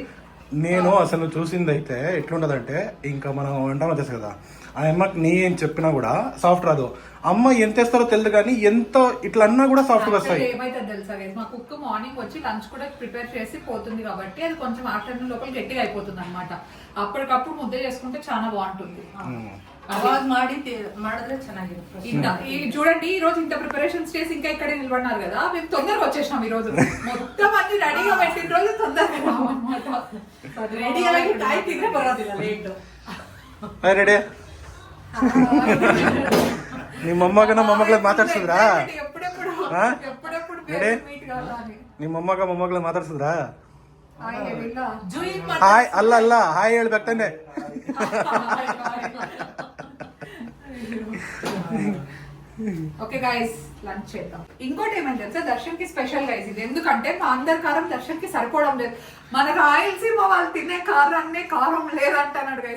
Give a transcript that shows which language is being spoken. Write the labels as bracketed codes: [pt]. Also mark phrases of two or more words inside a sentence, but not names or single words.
[te] నేను అసలు చూసింది అయితే ఎట్లుంటదంటే, ఇంకా మనం వంటలో తెలుసు కదా, ఆ అమ్మకి నీ ఏం చెప్పినా కూడా సాఫ్ట్ రాదు. అమ్మ ఎంత వేస్తారో తెలియదు కానీ ఎంత ఇట్లా అన్నా కూడా సాఫ్ట్ గా వస్తాయి. ఏమైతే తెలుసా గైస్, మా [en] cook morning [te] వచ్చి లంచ్ కూడా ప్రిపేర్ చేసి పోతుంది కాబట్టి అది కొంచెం ఆఫ్టర్నూన్ లోపల గట్టిగా అయిపోతుంది అనమాట. అప్పటికప్పుడు ముద్ద చేసుకుంటే చాలా బాగుంటుంది. [kn] అవాజ్ ಮಾಡಿದ್ರೆ ಚೆನ್ನಾಗಿರುತ್ತೆ. [te] చూడండి ఈ రోజు ఇంత ప్రిపరేషన్స్ చేసి ఇంకా ఇక్కడే నిలబడినారు కదా, మేము తొందరగా వచ్చేసినాం ఈ రోజు. మొత్తం అన్ని రెడీగా పెట్టిన రోజు తొందరగా [kn] రెడీ ಆಗಿ ಕಾಯ್ತಿದ್ರೆ ಬರೋದಿಲ್ಲ ಲೇಟ್. రెడీ ನಿಮ್ಮ ಮೊಮ್ಮಗಳ ಮಾತಾಡ್ಸಿದ್ರಾ? [te] ఎప్పుడెప్పుడు మీట్ కావాలని. [kn] ನಿಮ್ಮ ಮೊಮ್ಮಗಳ ಮಾತಾಡ್ಸಿದ್ರಾ? జూయిన్ ಹಾಯ್ ಅಲ್ಲ ಹಾಯ್ ಹೇಳ್ಬೇಕು ತಾನೆ. [en] okay guys [te] లంచ్ చేద్దాం. ఇంకోటి ఏమైంది తెలుసా, దర్శన్ కి [en] special guys [te] ఇది. ఎందుకంటే మా అందరి కారం దర్శన్ కి సరిపోవడం లేదు. మన రాయలసీమ వాళ్ళు తినే కారాన్ని కారం లేదంటున్నాడు గైస్.